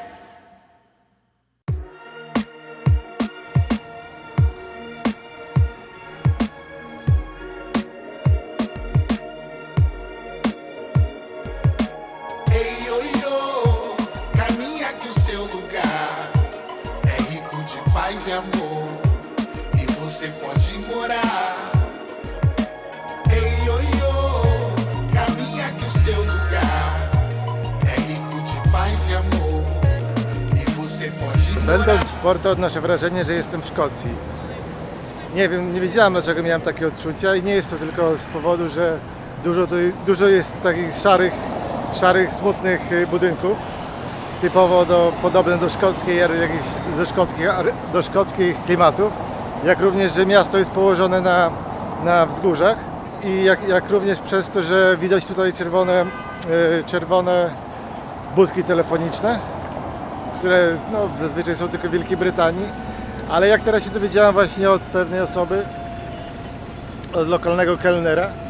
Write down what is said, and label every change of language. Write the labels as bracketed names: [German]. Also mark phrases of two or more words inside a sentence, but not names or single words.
[Portuguese] Ei, oi, caminha que o seu lugar é rico de paz e amor e você pode morar. Ei, oi, caminha que o seu lugar é rico de paz e amor e você pode morar. [Polish] Będąc w Porto odnoszę wrażenie, że jestem w Szkocji. Nie wiem, nie wiedziałem dlaczego miałem takie odczucia i nie jest to tylko z powodu, że dużo jest takich szarych, smutnych budynków, typowo podobne do szkockich klimatów, jak również, że miasto jest położone na wzgórzach i jak również przez to, że widać tutaj czerwone budki telefoniczne, które no, zazwyczaj są tylko w Wielkiej Brytanii, ale jak teraz się dowiedziałem właśnie od pewnej osoby, od lokalnego kelnera,